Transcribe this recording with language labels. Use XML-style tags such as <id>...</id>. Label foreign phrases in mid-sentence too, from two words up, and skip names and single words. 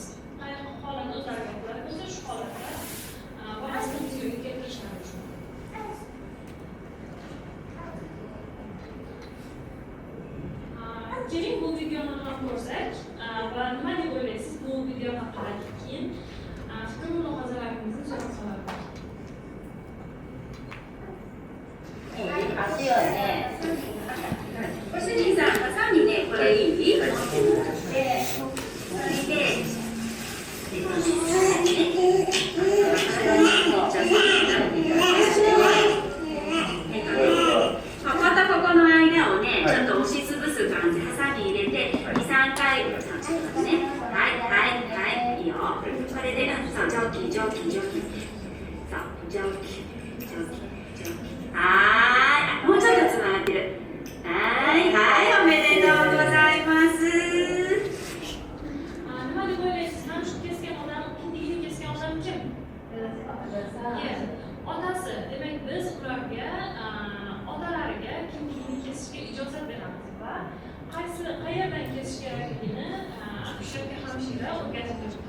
<uz>Qay holat o'zlariga qulay bo'lsa, shu holatda bolasini bizga keltirishlari uchun. Keling bu videoni ham ko'rsak va nima deb o'ylaysiz bu video haqida keyin fikr mulohazalaringizni so'rab qolaman.</uz> <ja>好吃よね。ご主人さん、ハサミね、これいい？で、それで、こことここの間をね、ちょっと押しつぶす感じ、ハサミ入れて、2、3回、ね。はい、はい、はい、いいよ。これで、そう、蒸気。そう、蒸気。はい、もうちょっとつながってる。はい、おめでとうございます。</ja> <uz>Nima deb o'ylaysiz? Mana shu kesgan odam, kindigini kesgan odam kim? Otasi. Demak, biz ularga, otalariga kindigini kesishga ijozat beramiz va qayerdan kesish kerakligini akusherga hamshira o'rgatib turibdi.</uz>